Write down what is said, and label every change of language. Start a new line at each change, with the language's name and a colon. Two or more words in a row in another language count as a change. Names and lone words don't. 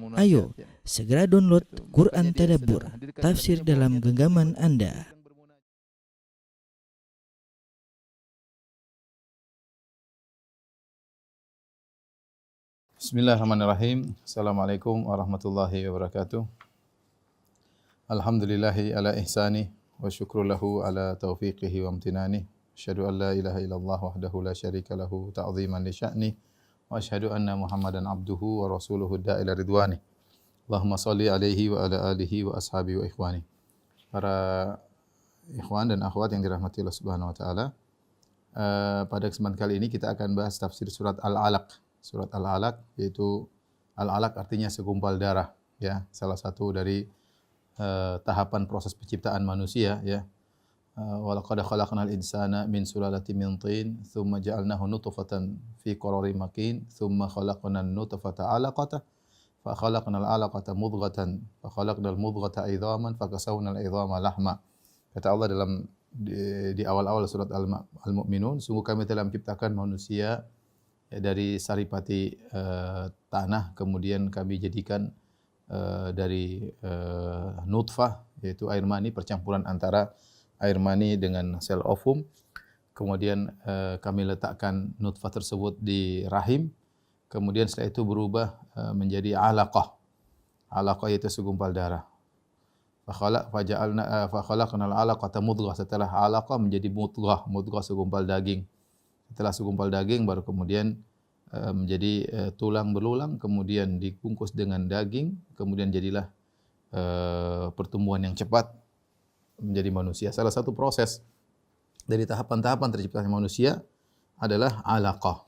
Indonesian: Ayo, segera download Quran Tadabbur, tafsir dalam genggaman Anda.
Arabic: بسم الله الرحمن الرحيم. السلام عليكم ورحمة الله وبركاته. الحمد لله على إحسانه والشكر له على توفيقه وامتنانه. أشهد أن لا إله إلا الله وحده لا شريك له تعظيما لشأنه وأشهد أن محمدا عبده ورسوله الداعي إلى رضوانه. اللهم صل عليه وعلى آله وأصحابه وإخوانه.
Indonesian: Para ikhwan dan akhwat yang dirahmati Allah
Arabic: سبحانه وتعالى.
Indonesian: Pada kesempatan kali ini kita akan bahas tafsir surat Al-Alaq. Surat Al-Alaq, yaitu Al-Alaq artinya segumpal darah, ya, salah satu dari tahapan proses penciptaan manusia, ya.
Arabic: ولقد خلقنا الإنسان من سلالة من طين ثم جعلناه نطفة في قرار مكين ثم خلقنا النطفة علقة فخلقنا العلقة مضغة فخلقنا المضغة عظاما فكسونا العظام لحما.
Indonesian: Kata Allah di awal-awal surat Al-Mu'minun, sungguh kami telah menciptakan manusia dari saripati tanah, kemudian kami jadikan dari nutfah, yaitu air mani, percampuran antara air mani dengan sel ovum. Kemudian kami letakkan nutfah tersebut di rahim, kemudian setelah itu berubah menjadi alaqah. Alaqah yaitu segumpal darah.
Arabic: فخلقنا العلقة مضغة,
Indonesian: setelah alaqah menjadi mudghah, mudghah segumpal daging. Setelah segumpal daging baru kemudian menjadi tulang belulang, kemudian dibungkus dengan daging, kemudian jadilah pertumbuhan yang cepat menjadi manusia. Salah satu proses dari tahapan-tahapan terciptanya manusia adalah alaqah.